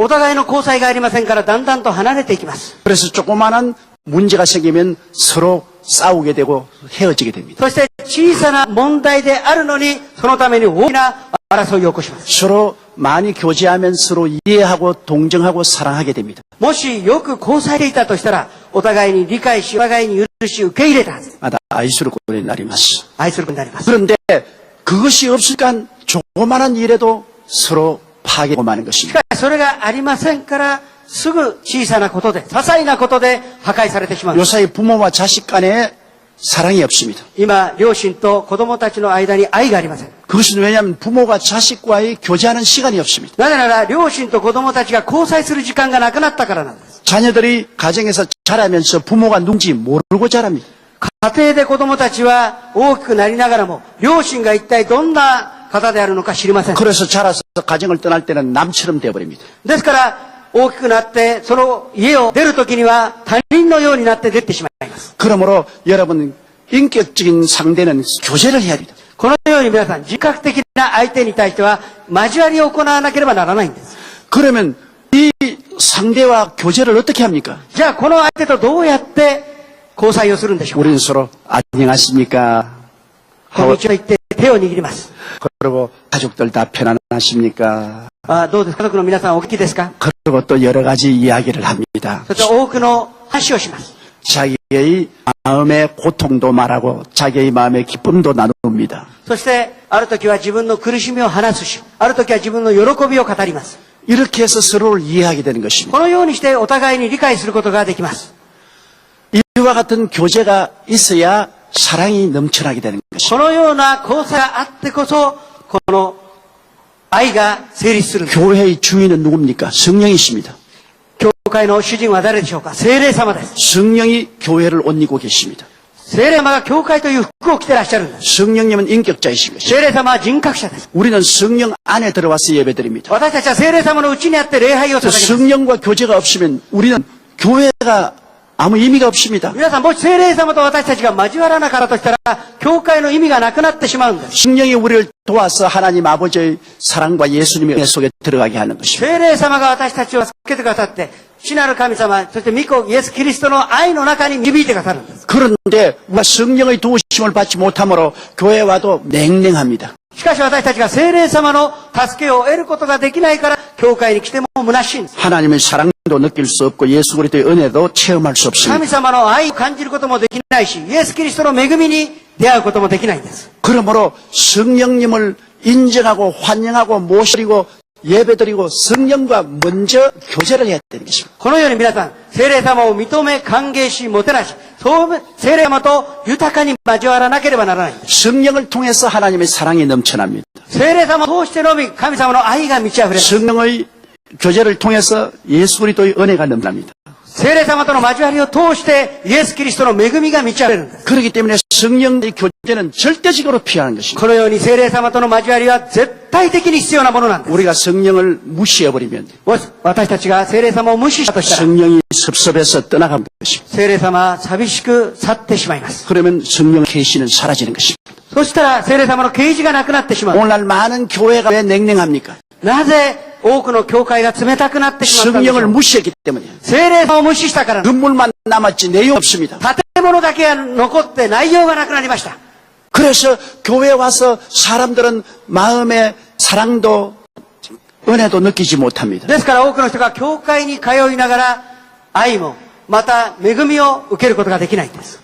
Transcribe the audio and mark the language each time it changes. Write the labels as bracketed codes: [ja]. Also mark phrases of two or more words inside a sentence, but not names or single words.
[ja] お互いの交際がありませんから、だんだんと離れていきます。 [ko] 그래서 조그마한 문제가 생기면 서로 싸우게 되고 헤어지게 됩니다. [ja] そして小さな問題であるのに、そのために大きな争いを起こします。 [ko] 서로 많이 교제하면 서로 이해하고 동정하고 사랑하게 됩니다. [ja] もしよく交際でいたとしたら、お互いに理解し、お互いに許し、受け入れたはず。 마다 아이스로 고리 나리마스. 愛することになります。 [ko] 그런데 그것이 없으니까 조그마한 일에도 서로 파괴하고 마는 [ja] し [ko] 것입니다. [ja] かしそれがありませんから、すぐ小さなことで、些細なことで破壊されてしまう。 [ko] 요사이 부모와 자식 간에 사랑이 없습니다. [ja] 今、両親と子供たちの間に愛がありません。 [ko] 그것은 왜냐하면 부모가 자식과의 교제하는 시간이 없습니다. [ja] なぜなら、両親と子供たちが交際する時間がなくなったからなんです。 [ko] 자녀들이 가정에서 자라면서 부모가 누군지 모르고 자랍니다. [ja] 家庭で子供たちは大きくなりながらも、両親が一体どんな方であるのか知りません。 [ko] 그래서 자라서 가정을 떠날 때는 남처럼 되어버립니다. [ja] ですから、大きくなって、その家を出るときには他人のようになって出てしまいます。 [ko] 그러므로 여러분 인격적인 상대는 교제를 해야 됩니다. [ja] このように皆さん、自覚的な相手に対しては、交わりを行わなければならないんです。 [ko] 그러면 이 상대와 교제를 어떻게 합니까? [ja] じゃあ、この相手とどうやって交際をするんでしょうか？ [ko] 우리는 서로 안녕하십니까? [ja] こんにちは言って手を握ります。 [ko] 그리고 가족들 다 편안하십니까? [ja] どうですか？家族の皆さんお元気ですか？ [ko] 그리고 또 여러 가지 이야기를 합니다. [ja] そして多くの話をします。 [ko] 자기의 마음의 고통도 말하고 자기의 마음의 기쁨도 나눕니다. [ja] そして、ある時は自分の苦しみを話すし、ある時は自分の喜びを語ります。 [ko] 이렇게 해서 서로를 이해하게 되는 것입니다. [ja] このようにしてお互いに理解することができます。 [ko] 이와 같은 교제가 있어야 사랑이 넘쳐나게 되는 [ja] こ [ko] 것입니다. [ja] のような交差があってこそ、この愛が成立するんです。 [ko] 교회의 주인은 누굽니까? 성령이십니다. [ja] 教会の主人は誰でしょうか？聖霊様です。 [ko] 성령이 교회를 옷 입고 계십니다. [ja] 聖霊様が教会という服を着てらっしゃるんです。 [ko] 성령님은 인격자이신 것입니다. [ja] 聖霊様は人格者です。 [ko] 우리는 성령 안에 들어와서 예배드립니다. [ja] 私たちは聖霊様のうちにあって礼拝を捧げます。 [ko] 성령과 교제가 없으면 우리는 교회가 아무 의미가 없습니다. [ja] 皆さん、もし聖霊様と私たちが交わらなかったとしたら、教会の意味がなくなってしまうんです。 [ko] 성령이 우리를 도와서 하나님 아버지의 사랑과 예수님의 은혜 속에 들어가게 하는 것입니다. [ja] 聖霊様が私たちを助けてくださって、父なる神様、そして御子イエス・キリストの愛の中に導いてくださるんです。 [ko] 그런데 우리가 성령의 도우심을 받지 못하므로 교회 와도 냉랭합니다. [ja] しかし私たちが聖霊様の助けを得ることができないから、教会に来ても虚しいんです。 [ko] 하나님의 사랑도 느낄 수 없고 예수 그리스도의 은혜도 체험할 수 없습니다. [ja] 神様の愛を感じることもできないし、イエス・キリストの恵みに出会うこともできないんです。 [ko] 그러므로 성령님을 인정하고 환영하고 모시고 예배드리고 성령과 먼저 교제를 해야 되는 것입니다. [ja] このように皆さん、聖霊様を認め、歓迎し、もてなし、そう聖霊様と豊かに交わらなければならないんです。 [ko] 성령을 통해서 하나님의 사랑이 넘쳐납니다. [ja] 聖霊様を通してのみ、神様の愛が満ち溢れます。 [ko] 성령의 교제를 통해서 예수 그리스도의 은혜가 넘칩니다. [ja] 聖霊様との交わりを通して、イエス・キリストの恵みが満ち溢れるんです。 [ko] 그렇기 때문에 성령의 교제는 절대적으로 필요한 것입니다. [ja] このように聖霊様との交わりは絶対的に必要なものなんです。 [ko] 우리가 성령을 무시해버리면 [ja] もし私たちが聖霊様を無視したとしたら、 [ko] 성령이 섭섭해서 떠나가는 것입니다. [ja] 聖霊様は寂しく去ってしまいます。 [ko] 그러면 성령 계시는 사라지는 것입니다. [ja] そしたら聖霊様の啓示がなくなってしまう。 [ko] 오늘날 많은 교회가 왜 냉랭합니까? [ja] なぜ多くの教会が冷たくなってしまったんでしょ [ko] 성령을 [ja] う。 [ko] 무시했기 때문이에요. [ja] 聖霊様を無視したから、 [ko] 건물만 남았지 내용 없습니다. [ja] 建物だけが残って内容がなくなりました。 [ko] 그래서 교회에 와서 사람들은 마음의 사랑도 은혜도 느끼지 못합니다. [ja] ですから多くの人が教会に通いながら愛もまた恵みを受けることができないんです。